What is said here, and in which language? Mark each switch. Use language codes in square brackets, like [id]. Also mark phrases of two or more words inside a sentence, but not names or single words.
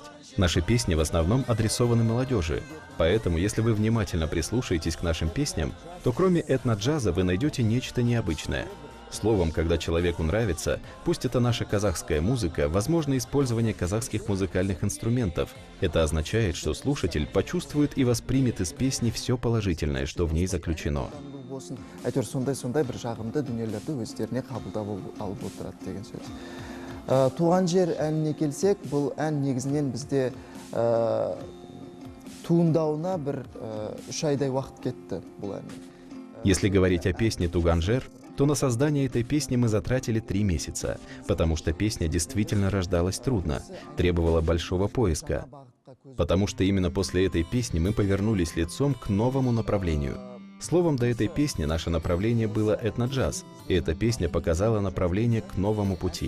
[ru] Наши песни в основном адресованы молодежи, поэтому если вы внимательно прислушаетесь к нашим песням, то кроме этно-джаза вы найдете нечто необычное. Словом, когда человеку нравится, пусть это наша казахская музыка, возможно использование казахских музыкальных инструментов. Это означает, что слушатель почувствует и воспримет из песни все положительное, что в ней заключено. [kk] Әйтеуір сондай бір жағымды дүниелерді өздеріне қабылдап алып отырады деген сөз. Туған жер әніне келсек, бұл ән негізінен бізде туындауына бір 3 айдай уақыт кетті бұл ән. [ru] Если говорить о песне «Туганжер», то на создание этой песни мы затратили 3 месяца, потому что песня действительно рождалась трудно, требовала большого поиска. Потому что именно после этой песни мы повернулись лицом к новому направлению. Словом, до этой песни наше направление было этно-джаз, и эта песня показала направление к новому пути.